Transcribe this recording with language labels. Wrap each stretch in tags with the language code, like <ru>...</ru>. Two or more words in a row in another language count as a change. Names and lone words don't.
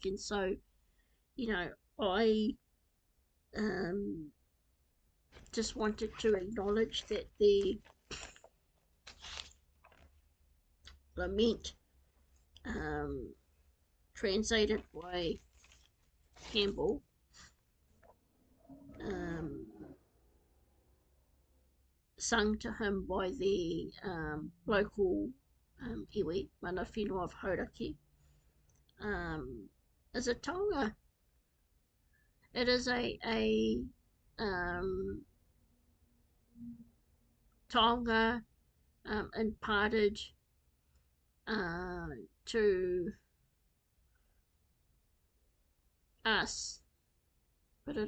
<en>And so, I just wanted to acknowledge that the lament translated by Campbell sung to him by the local iwi,</en> <mi>mana whenua</mi> <en>of Hauraki, is a taonga. It is a taonga imparted to us, but it</en>